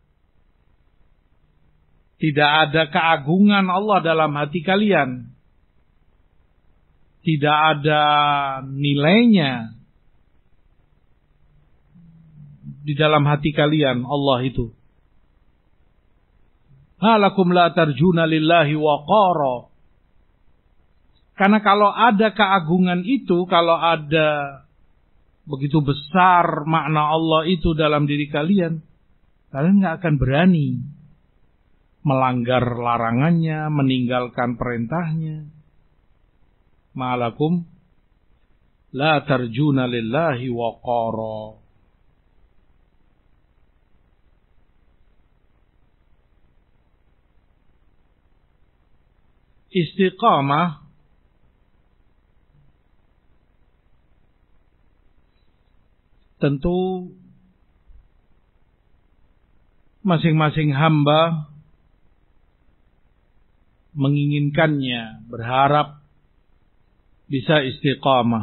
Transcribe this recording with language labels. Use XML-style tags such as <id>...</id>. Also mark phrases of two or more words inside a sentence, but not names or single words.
<id>Tidak ada keagungan Allah dalam hati kalian. Tidak ada nilainya di dalam hati kalian Allah itu.</id> <ar>ما لكم لا ترجون لله وقارا.</ar> <id>Karena kalau ada keagungan itu, kalau ada begitu besar makna Allah itu dalam diri kalian, kalian nggak akan berani melanggar larangannya, meninggalkan perintahnya.</id> <ar>ما لكم لا ترجون لله وقارا.</ar> <id>Istiqamah tentu masing-masing hamba menginginkannya, berharap bisa istiqamah.</id>